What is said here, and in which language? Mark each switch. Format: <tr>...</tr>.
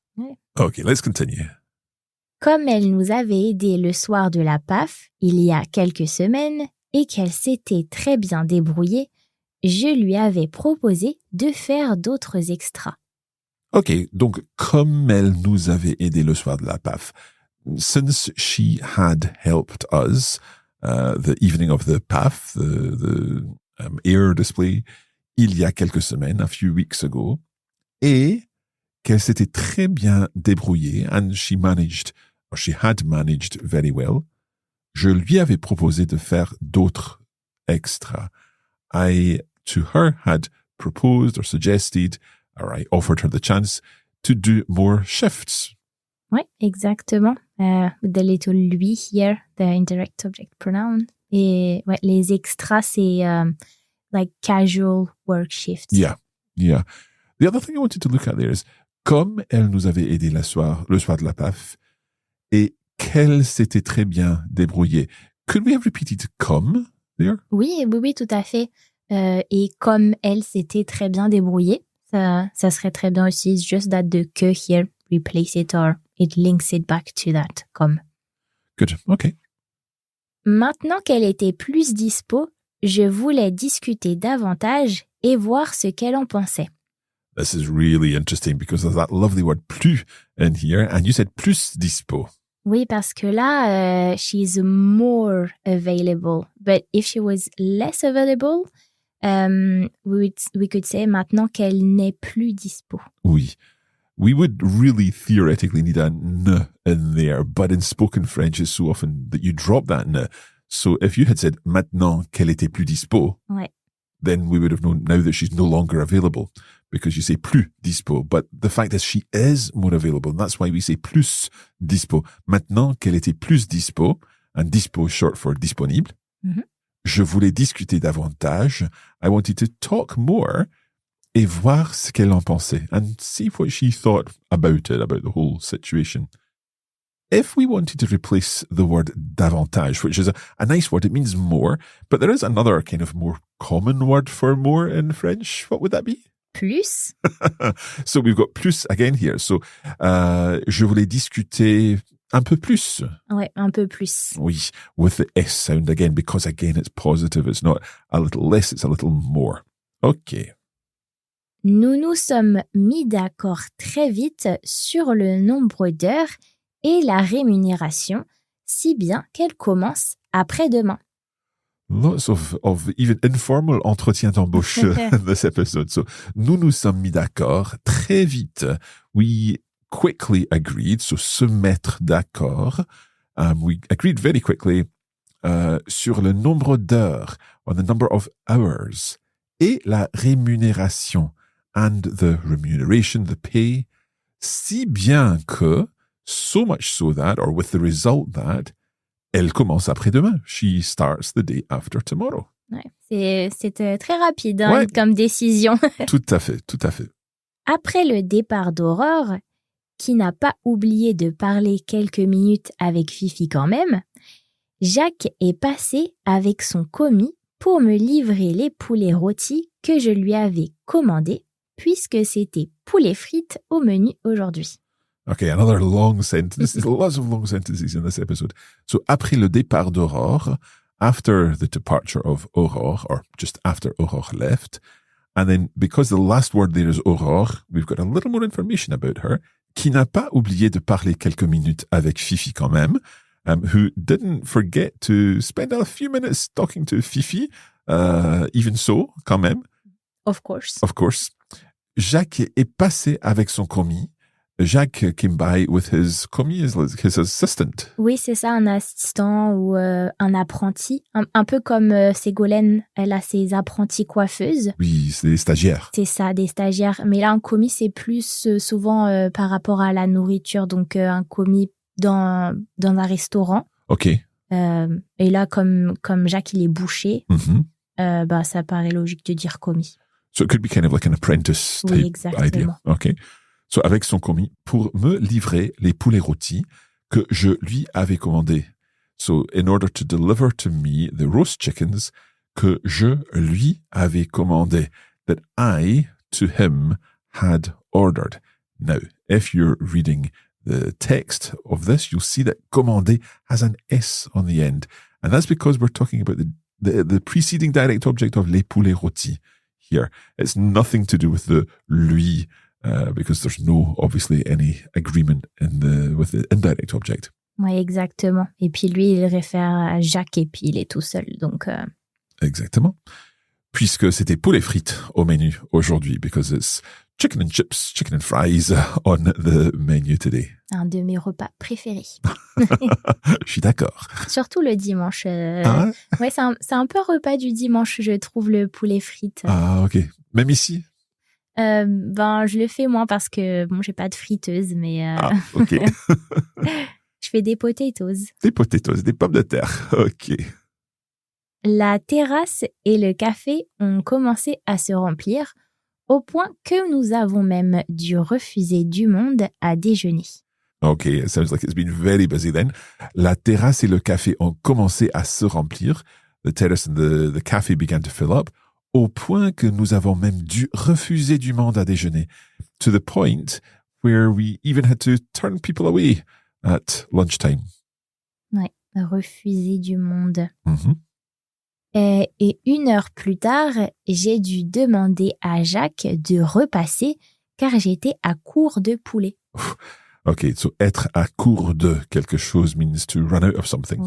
<fr>Ouais.</fr> <en>Okay, let's continue.</en> <fr>Comme elle nous avait aidés le soir de la PAF, il y a quelques semaines, et qu'elle s'était très bien débrouillée, je lui avais proposé de faire d'autres extras. Ok, donc comme elle nous avait aidé le soir de la PAF,</fr> <en>since she had helped us the evening of the PAF, the air display,</en> <fr>il y a quelques semaines,</fr> <en>a few weeks ago,</en> <fr>et qu'elle s'était très bien débrouillée,</fr> <en>and she had managed very well,</en> <fr>je lui avais proposé de faire d'autres extras.</fr> <en>I, to her, had proposed or suggested, or I offered her the chance to do more shifts.</en> <fr>Ouais, exactement.</fr> <en>The little lui here, the indirect object pronoun.</en> <fr>Et ouais, les extras, c'est</fr> <en>like casual work shifts. Yeah. The other thing I wanted to look at there is,</en> <fr>comme elle nous avait aidé le soir de la PAF, et qu'elle s'était très bien débrouillée.</fr> <en>Could we have repeated comme there?</en> <fr>Oui, tout à fait. Et comme elle s'était très bien débrouillée, ça serait très bien aussi.</fr> <en>It's just that the que here, replace it or it links it back to that, comme. Good, okay. Maintenant qu'elle était plus dispo, je voulais discuter davantage et voir ce qu'elle en pensait. This is really interesting because there's that lovely word plus in here, and you said plus dispo.</en> <fr>Oui, parce que là,</fr> <en>she's more available. But if she was less available, we could say</en> <fr>maintenant qu'elle n'est plus dispo. Oui.</fr> <en>We would really theoretically need a n in there, but in spoken French, it's so often that you drop that n. So if you had said</en> <fr>maintenant qu'elle était plus dispo, Ouais.</fr> <en>then we would have known now that she's no longer available because you say plus dispo. But the fact is she is more available. And that's why we say plus dispo.</en> <fr>Maintenant qu'elle était plus dispo,</fr> <en>and dispo is short for disponible, Mhm.</en> <fr>je voulais discuter davantage.</fr> <en>I wanted to talk more</en> <fr>et voir ce qu'elle en pensait</fr> <en>and see what she thought about it, about the whole situation. If we wanted to replace the word davantage, which is a nice word, it means more, but there is another kind of more common word for more in French. What would that be?</en> <fr>Plus?</fr> <en>So we've got plus again here.</en> <fr>So, je voulais discuter un peu plus. Ouais, un peu plus.</fr> <en>Oui, with the S sound again, because again, it's positive. It's not a little less, it's a little more. Okay.</en> <fr>Nous nous sommes mis d'accord très vite sur le nombre d'heures et la rémunération, si bien qu'elle commence après-demain.</fr> <en>Lots of even informal entretiens d'embauche in this episode.</en> <fr>So, nous nous sommes mis d'accord très vite.</fr> <en>We quickly agreed, so se mettre d'accord. We agreed very quickly</en> <fr>sur le nombre d'heures,</fr> <en>on the number of hours,</en> <fr>et la rémunération,</fr> <en>and the remuneration, the pay,</en> <fr>si bien que,</fr> <en>So much so that, or with the result that,</en> <fr>elle commence après-demain.</fr> <en>She starts the day after tomorrow.</en> <fr>Ouais, c'est très rapide hein, Ouais. comme décision. Tout à fait, tout à fait. Après le départ d'Aurore, qui n'a pas oublié de parler quelques minutes avec Fifi quand même, Jacques est passé avec son commis pour me livrer les poulets rôtis que je lui avais commandés, puisque c'était poulet frites au menu aujourd'hui.</fr> <en>Okay, another long sentence. There's lots of long sentences in this episode. So,</en> <fr>après le départ d'Aurore,</fr> <en>after the departure of Aurore, or just after Aurore left, and then because the last word there is Aurore, we've got a little more information about her,</en> <fr>qui n'a pas oublié de parler quelques minutes avec Fifi quand même,</fr> <en>who didn't forget to spend a few minutes talking to Fifi, even so, quand même. Of course. Of course.</en> <fr>Jacques est passé avec son commis.</fr> <en>Jacques came by with his commis, his assistant.</en> <fr>Oui, c'est ça, un assistant ou un apprenti. Un peu comme Ségolène, elle a ses apprentis coiffeuses. Oui, c'est des stagiaires. C'est ça, des stagiaires. Mais là, un commis, c'est plus souvent par rapport à la nourriture. Donc, un commis dans un restaurant. OK. Et là, comme Jacques, il est boucher, bah, ça paraît logique de dire commis.</fr> <en>So it could be kind of like an apprentice type</en> <fr>Oui, exactement.</fr> <en>idea. OK.</en> <fr>So avec son commis pour me livrer les poulets rôtis que je lui avais commandés.</fr> <en>So in order to deliver to me the roast chickens</en> <fr>que je lui avais commandés,</fr> <en>that I, to him, had ordered. Now, if you're reading the text of this, you'll see that commander has an S on the end. And that's because we're talking about the preceding direct object of les poulets rôtis here. It's nothing to do with the lui, because there's no, obviously, any agreement with the indirect object.</en> <fr>Oui, exactement. Et puis lui, il réfère à Jacques et puis il est tout seul. Donc, Exactement. Puisque c'était poulet frites au menu aujourd'hui,</fr> <en>because it's chicken and chips, chicken and fries on the menu today.</en> <fr>Un de mes repas préférés. Je suis d'accord. Surtout le dimanche. Ah ouais? Ouais, c'est un peu repas du dimanche, je trouve, le poulet frites. Ah, ok. Même ici? Ben, je le fais moins parce que, bon, j'ai pas de friteuse, mais Ah, ok. je fais des potatoes. Des potatoes, des pommes de terre. Ok. La terrasse et le café ont commencé à se remplir, au point que nous avons même dû refuser du monde à déjeuner.</fr> <en>Ok, it sounds like it's been very busy then.</en> <fr>La terrasse et le café ont commencé à se remplir.</fr> <en>The terrace and the café began to fill up,</en> <fr>au point que nous avons même dû refuser du monde à déjeuner.</fr> <en>To the point where we even had to turn people away at lunchtime.</en> <fr>Ouais, refuser du monde. Mm-hmm. Et 1 heure plus tard, j'ai dû demander à Jacques de repasser car j'étais à court de poulet.</fr> <en>Okay, so</en> <fr>être à court de quelque chose</fr> <en>means to run out of something.</en>